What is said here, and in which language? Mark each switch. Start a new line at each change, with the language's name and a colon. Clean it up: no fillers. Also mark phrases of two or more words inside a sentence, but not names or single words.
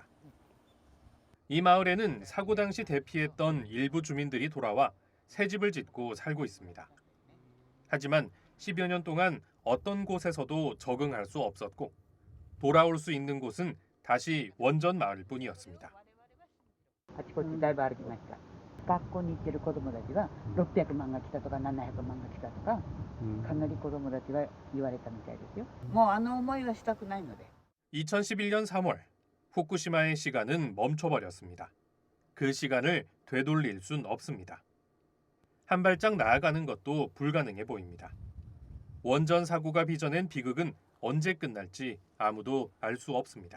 Korean: 이 마을에는 사고 당시 대피했던 일부 주민들이 돌아와 새 집을 짓고 살고 있습니다. 하지만 10여 년 동안 어떤 곳에서도 적응할 수 없었고 돌아올 수 있는 곳은 다시 원전 마을뿐이었습니다.
Japanese: あちこちだいぶ歩きました。学校に行ってる子どもたちは600万が来たとか700万が来たとか、かなり子どもたちは言われたみたいですよ。もうあの思いはしたくないので。
Korean: 2011년 3월 후쿠시마의 시간은 멈춰버렸습니다. 그 시간을 되돌릴 순 없습니다. 한 발짝 나아가는 것도 불가능해 보입니다. 원전 사고가 빚어낸 비극은 언제 끝날지 아무도 알 수 없습니다.